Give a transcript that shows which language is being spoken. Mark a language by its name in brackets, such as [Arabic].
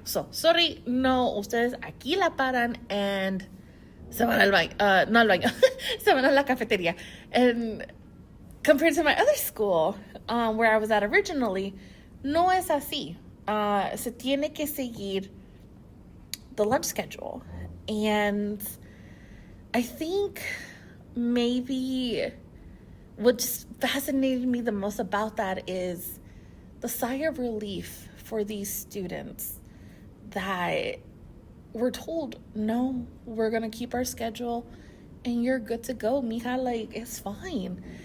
[Spanish] So, sorry, no, ustedes aquí la paran and se van al baño, no al baño, se van a la cafetería. [English] And compared to my other school, where I was at originally, no es así. [Spanish] Se tiene que seguir the lunch schedule. [English] And I think maybe what just fascinated me the most about that is the sigh of relief for these students that we're told, no, we're going to keep our schedule and you're good to go, mija, like, it's fine.